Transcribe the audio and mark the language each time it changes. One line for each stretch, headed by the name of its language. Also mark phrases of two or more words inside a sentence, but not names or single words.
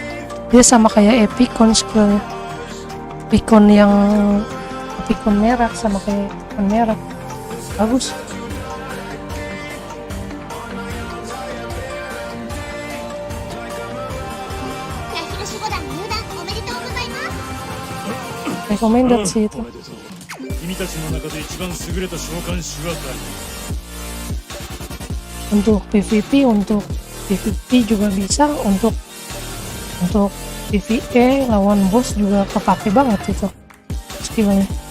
Indonesian: Dia sama kayak Epicon skillnya. Epicon merah sama kayak Epicon merah. Bagus. Recommended sih itu.
Japanese: 君たちの中で一番優れた召喚士は誰？
Indonesian: Untuk PVP juga bisa, untuk PvE lawan bos juga kepake banget itu skillnya.